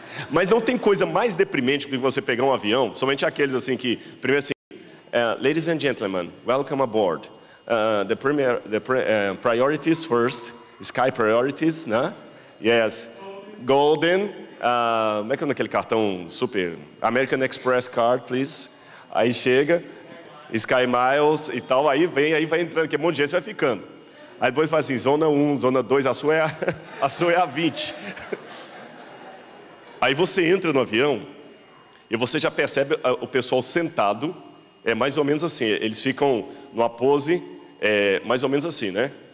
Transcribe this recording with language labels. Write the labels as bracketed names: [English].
[Portuguese] Mas não tem coisa mais deprimente do que você pegar um avião, somente aqueles assim que, primeiro assim, [English] Ladies and gentlemen, welcome aboard. Priorities first, Sky Priorities, né? [Portuguese] Yes, Golden, como é que é aquele cartão super? [English] American Express Card, please. [Portuguese] Aí chega, Sky Miles e tal, aí vai entrando, que um monte de gente vai ficando. Aí depois faz assim, zona 1, zona 2, a sua é a 20. Aí você entra no avião e você já percebe o pessoal sentado, é mais ou menos assim, eles ficam numa pose, mais ou menos assim, né?